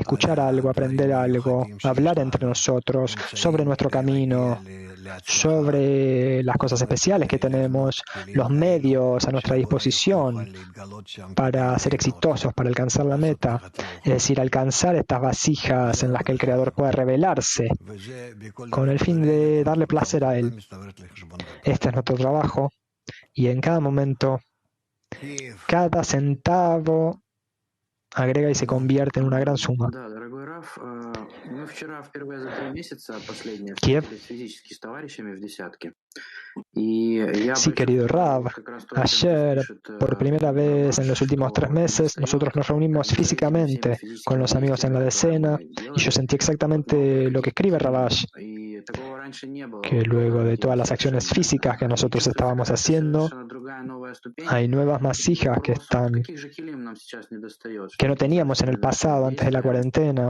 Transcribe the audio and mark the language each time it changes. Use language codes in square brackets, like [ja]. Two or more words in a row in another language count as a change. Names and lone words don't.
[es] escuchar algo, aprender algo, hablar entre nosotros sobre nuestro camino, sobre las cosas especiales que tenemos, los medios a nuestra disposición para ser exitosos, para alcanzar la meta, es decir, alcanzar estas vasijas en las que el Creador puede revelarse con el fin de darle placer a Él. Este es nuestro trabajo y en cada momento, cada centavo agrega y se convierte en una gran suma. [ru] Да, дорогой Раф, мы вчера впервые за 3 месяца последние Kiev. встретились физически с товарищами в десятке. И я [es] Sí, querido Rav, ayer, por primera vez en los últimos 3 meses, nosotros nos reunimos físicamente con los amigos en la decena y yo sentí exactamente lo que escribe Ravash, que luego de todas las acciones físicas que nosotros estábamos haciendo, hay nuevas masijas que no teníamos en el pasado, antes de la cuarentena.